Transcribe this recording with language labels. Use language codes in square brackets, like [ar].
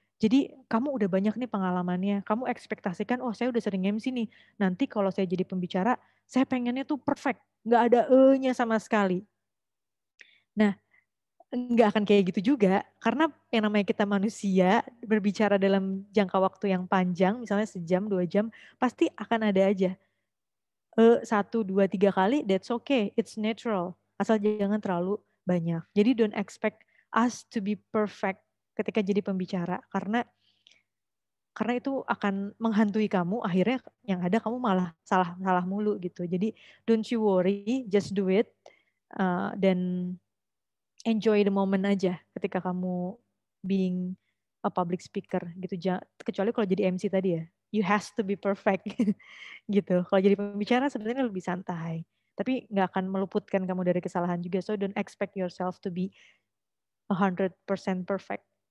[id] Jadi kamu udah banyak nih pengalamannya, kamu ekspektasikan, oh saya udah sering MC nih, nanti kalau saya jadi pembicara, saya pengennya tuh perfect, nggak ada e-nya sama sekali. Nah, nggak akan kayak gitu juga, karena yang namanya kita manusia, berbicara dalam jangka waktu yang panjang, misalnya sejam, 2 jam, pasti akan ada aja. 1, 2, 3 kali, [en] that's okay, it's natural. [id] Asal jangan terlalu banyak. Jadi [en] don't expect us to be perfect [id] ketika jadi pembicara, karena itu akan menghantui kamu, akhirnya yang ada kamu malah salah mulu gitu. Jadi [en] don't you worry, just do it, [id] dan [en] enjoy the moment [id] aja ketika kamu [en] being a public speaker [id] gitu. Kecuali kalau jadi MC tadi ya, [en] you has to be perfect [id] gitu. Kalau jadi pembicara sebenarnya lebih santai, tapi nggak akan meluputkan kamu dari kesalahan juga. [en] So don't expect yourself to be 100% perfect.